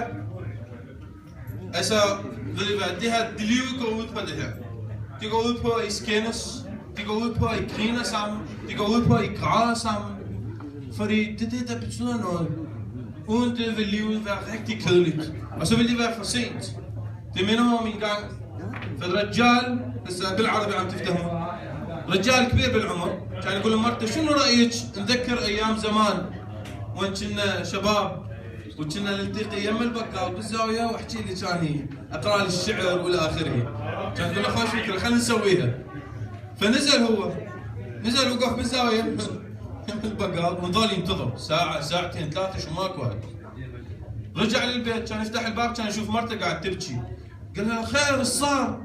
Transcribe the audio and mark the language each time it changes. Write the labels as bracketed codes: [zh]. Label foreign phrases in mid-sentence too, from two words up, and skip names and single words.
[da] Altså, ved du hvad, det her, det livet går ud på det her. Det går ud på, at I skændes. Det går ud på, at I griner sammen. Det går ud på, at I græder sammen. Fordi det er det, der betyder noget. Uden det vil livet være rigtig kedeligt. Og så vil det være for sent. Det minder mig om en gang. [ar] فالرجال بس بالعربي عم تفتهموا رجال كبير بالعمر كان يقول لمرته شنو رايك نذكر ايام زمان وين كنا شباب وكنا نلتقي يم البقال بالزاويه واحكي لي كان اقرا لي الشعر والى اخره كان يقول له خوش فكره خلينا نسويها فنزل هو نزل وقف بالزاويه يم البقال ونظل ينتظر ساعه ساعتين 3 شو ماكو هاي رجع للبيت كان يفتح الباب كان يشوف مرته قاعد تبكي قال لها خير ايش صار؟